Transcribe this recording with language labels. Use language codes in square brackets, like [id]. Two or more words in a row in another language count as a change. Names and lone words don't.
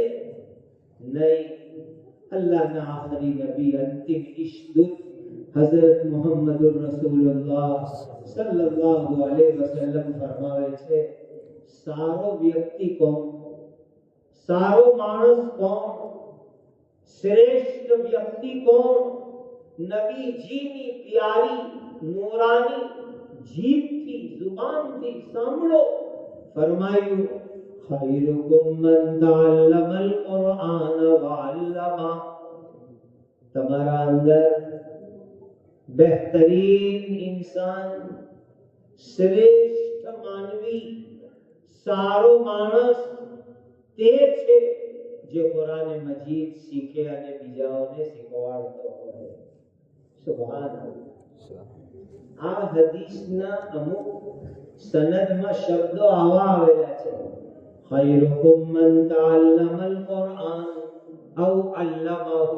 [gu] નહીં, અલ્લાહના આખરી નબી, અંતિમ ઈશદૂત હઝરત મુહમ્મદુર રસૂલુલ્લાહ [ar] صلى الله عليه وسلم [gu] ફરમાવે છે, સારો વ્યક્તિ કોણ? સારો માણસ કોણ? શ્રેષ્ઠ વ્યક્તિ કોણ? નબીજીની પ્યારી નૂરાની જીભથી, જુબાનથી સાંભળો फरमाયું [ar] خيركم من تعلم القرآن و علم, [gu] તમારા અંદર બેહતરીન ઇન્સાન, શ્રેષ્ઠ માનવી, સારો માણસ તે છે જે કુરાન મજીદ શીખે અને બીજાઓને શીખવાડતો હોય. સુબહાનલ્લાહ. આ હદીસના અમુક સનદમાં શબ્દો આવા આવેલા છે, [ar] خيركم من تعلم القرآن أو علمه.